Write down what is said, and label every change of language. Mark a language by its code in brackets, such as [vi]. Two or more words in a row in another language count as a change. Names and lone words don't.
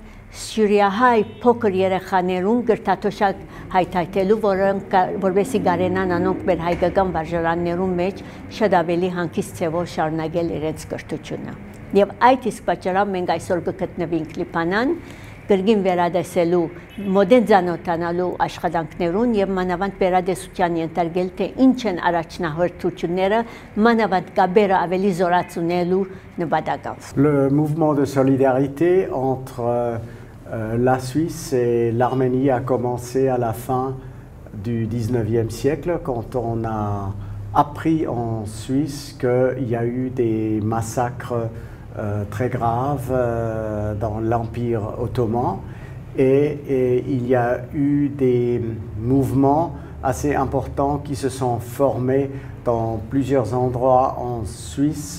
[hy] Սյուրիահայ փոքր երեխաներուն կրթաթոշակ հայթայթելու, որովհետեւ կարենան անոնք մեր հայկական վարժարաններուն մեջ շատ ավելի հանգիստ ձևով շարունակել իրենց կրթությունը։ Եվ այդ իսկ պատճառով մենք այսօր կգտնվենք Լիբանան, կրկին վերադեսելու, մոդեն ծանոթանալու աշխատանքներուն եւ մանավանդ վերադեսության ենթարկել, թե ինչ են առաջնահերթությունները, մանավանդ կապերը ավելի զորացնելու նպատակով։ [fr] Le mouvement de solidarité entre la Suisse et l'Arménie a commencé à la fin du 19e siècle, quand on a appris en Suisse qu'il y a eu des massacres très graves dans l'Empire ottoman et il y a eu des mouvements assez importants qui se sont formés dans plusieurs endroits en Suisse.